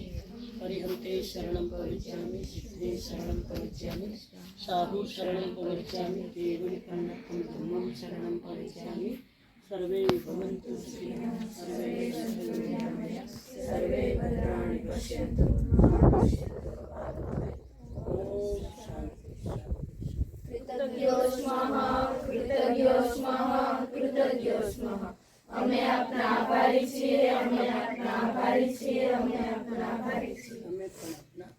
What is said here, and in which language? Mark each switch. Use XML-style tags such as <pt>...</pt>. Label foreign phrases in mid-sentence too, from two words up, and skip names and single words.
<sa>परिहन्ते शरणं प्रवज्यामि सिद्धे शरणं प्रवज्यामि साहू शरणं प्रवज्यामि देवनि पन्नत्तम धम्मं शरणं प्रवज्यामि सर्वे भवन्तु सुखिनः सर्वे सन्तु निरामया सर्वे भद्राणि पश्यन्तु मा कश्चित् दुःखभाग् भवेत्. ओम शांति. कृतज्ञो स्मः</sa> <gu>અમે આપના આભારી છીએ, અમે આપના આભારી કરીશું.</gu>